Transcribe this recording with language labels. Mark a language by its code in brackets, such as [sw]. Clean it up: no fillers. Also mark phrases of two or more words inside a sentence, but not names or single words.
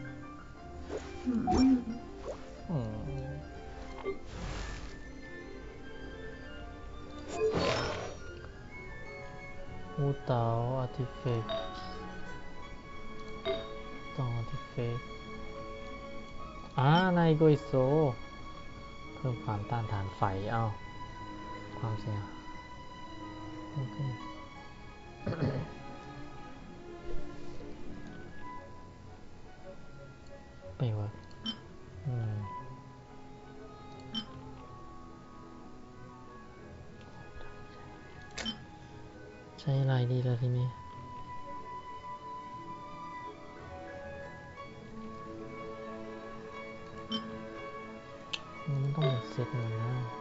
[th] อูเต๋าอาร์ติเฟกต์ต้องอาร์ติเฟกต์ [ko] 나 이거 있어 [th] เพิ่มความต้านทานไฟความเสียโอเค ไปวะใช้อะไรดีล่ะทีนี้มันต้องเป็นเซตมันนะ